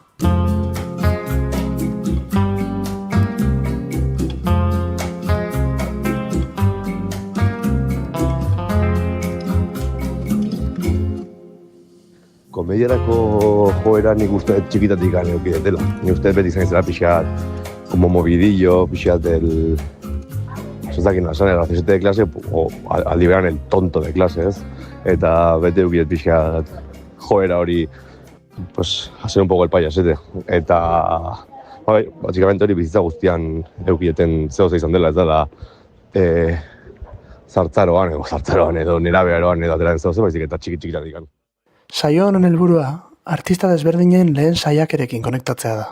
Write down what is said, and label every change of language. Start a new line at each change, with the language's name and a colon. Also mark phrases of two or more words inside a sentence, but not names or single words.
Basque: Komediarako joera nik uste txikitatik gane dela. Nik uste beti izan izela pixat,
Spanish: como movidillo,
Basque: pixat el... Zozakin nasan,
Spanish: el gracioso de clase,
Basque: o aldi beran
Spanish: el tonto de clase,
Basque: ez? Eta beti eukidet pixat joera hori,
Spanish: pues, hacer un poco el payasete.
Basque: Eta, básicamente hori bizitza guztian eukideten zehoza izan dela, ez dela, zartzaroan edo nerabearoan edo ateraen zehoza, baizik eta txikitatik gane. Saio honen helburua, artista desberdinen lehen saiakerekin konektatzea da.